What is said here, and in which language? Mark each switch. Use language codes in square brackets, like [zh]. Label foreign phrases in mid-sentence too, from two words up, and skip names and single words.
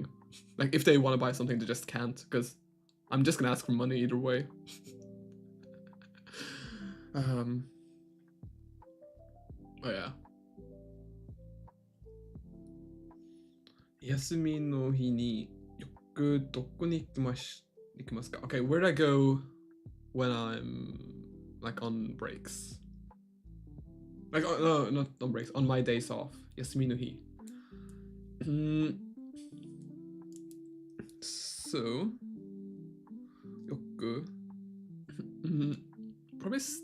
[en] Like, if they want to buy something, they just can't. Because I'm just gonna ask for money either way. Oh yeah. [ja] 休みの日によくどこに行きますか? [en] Okay, where'd I go when I'm like on breaks? Like, no, not on breaks. On my days off. [ja] 休みの日. [en] So, yoku. Probably.